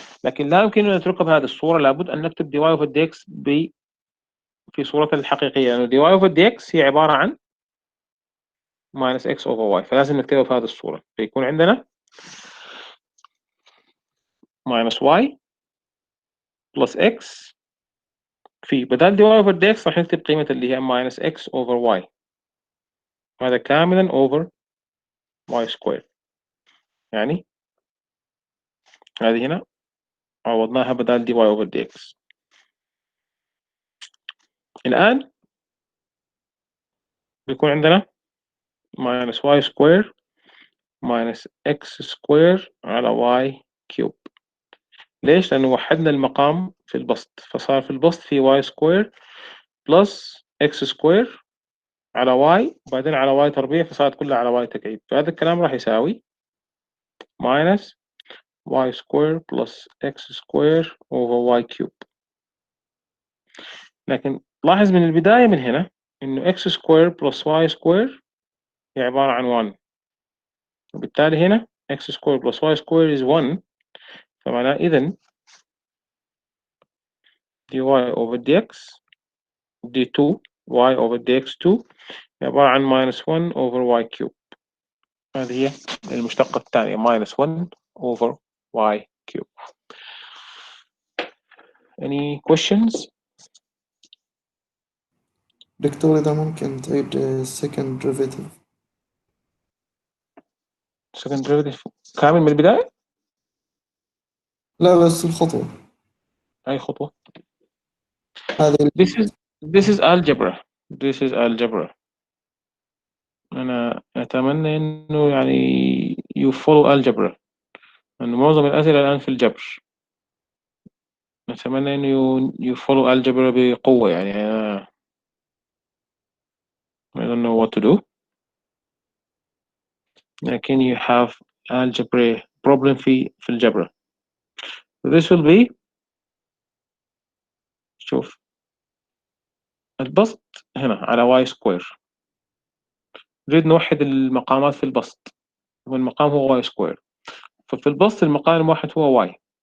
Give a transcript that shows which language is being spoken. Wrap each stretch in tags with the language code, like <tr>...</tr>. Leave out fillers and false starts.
<ar>لكن لا يمكن أن نتركها بهذه الصورة، لابد أن نكتب dy over dx في صورتها الحقيقية لأنه dy over dx هي عبارة عن minus x over y فلازم نكتبها في هذه الصورة فيكون عندنا minus y plus x في بدال dy over dx راح نكتب قيمة اللي هي minus x over y هذا كاملا over y square. يعني هذه هنا عوضناها بدال dy over dx. الآن بيكون عندنا</ar> <en>minus y square minus x square على y cube.</en> <ar>ليش؟ لأنه وحدنا المقام في البسط فصار في البسط في y square plus x square على y وبعدين على y تربيع فصارت كلها على y تكعيب. فهذا الكلام راح يساوي</ar> <en>minus y square plus x square over y cube.</en> <ar>لكن لاحظ من البداية من هنا إنه</ar> <en>x square plus y square هي عبارة عن 1 وبالتالي هنا x square plus y square is 1</en> <ar>فمعناه إذن</ar> <en>dy over dx d2 y over dx2 عبارة عن minus 1 over y cube.</en> <ar>هذه هي المشتقة الثانية</ar> <en>minus 1 over y cube. Any questions؟</en> <ar>دكتور إذا ممكن تعيد second derivative. second derivative كامل من البداية؟ لا بس الخطوة أي خطوة؟ هذه</ar> <en>This is algebra. This is algebra.</en> <ar>أنا أتمنى إنه يعني</ar> <en>you follow algebra</en> <ar>لأنه معظم الأسئلة الآن في الجبر. أتمنى إنه</ar> <en>you follow algebra بقوة</en> <ar>يعني أنا</ar> <en>I don't know what to do لكن you have algebra problem</en> <ar>في الجبر.</ar> <en>This will be</en> <ar>شوف البسط هنا على y square نريد نوحد المقامات في البسط والمقام هو y square ففي البسط المقام الواحد هو y</ar>